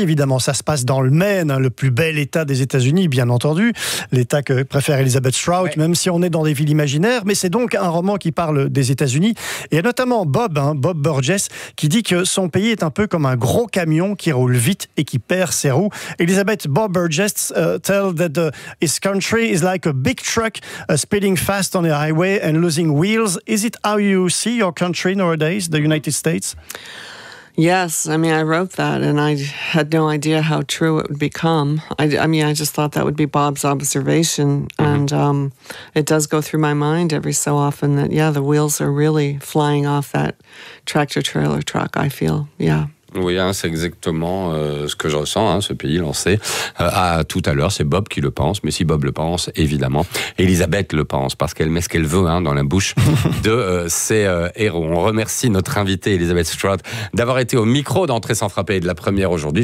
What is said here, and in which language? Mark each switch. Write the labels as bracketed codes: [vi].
[fr] Évidemment, ça se passe dans le Maine, le plus bel État des États-Unis, bien entendu. L'État que préfère Elisabeth Strout, ouais. Même si on est dans des villes imaginaires, mais c'est donc un roman qui parle des États-Unis. Et notamment Bob, Bob Burgess, qui dit que son pays est un peu comme un gros camion qui roule vite et qui perd ses roues. [en] Elisabeth, Bob Burgess tells that his country is like a big truck speeding fast on the highway and losing wheels. Is it how you see your country nowadays, the United States? Yes, I mean, I wrote that and I had no idea how true it would become. I just thought that would be Bob's observation. Mm-hmm. And it does go through my mind every so often that, yeah, the wheels are really flying off that tractor trailer truck, I feel, yeah. [fr] Oui, c'est exactement ce que je ressens, ce pays lancé. Tout à l'heure, c'est Bob qui le pense, mais si Bob le pense, évidemment, Elisabeth le pense, parce qu'elle met ce qu'elle veut dans la bouche de ses héros. On remercie notre invitée, Elisabeth Strout, d'avoir été au micro d'Entrée sans frapper et de la première aujourd'hui.